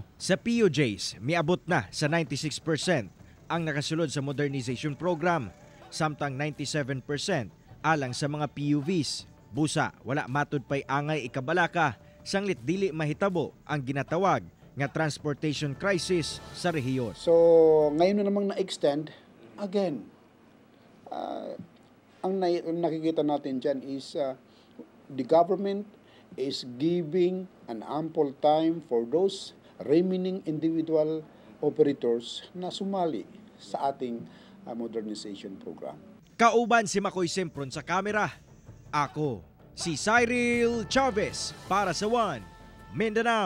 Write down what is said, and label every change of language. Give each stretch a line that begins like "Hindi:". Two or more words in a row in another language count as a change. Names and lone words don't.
Cebuano: Sa PUJs, miabot na sa 96% ang nakasulod sa
English: modernization program,
Cebuano: samtang 97% alang sa mga PUVs. Busa, wala matod pay angay ikabalaka, sanglit dili mahitabo ang ginatawag nga
English: transportation crisis
Cebuano: sa rehiyon.
Filipino: So, ngayon na namang na-extend, again, ang nakikita natin dyan
English: is the government is giving an ample time for those remaining individual operators
Filipino: na sumali sa ating
English: modernization program.
Cebuano: Kauban si Makoy Sempron sa kamera. Ako, si Cyril Chavez para sa One Mindanao.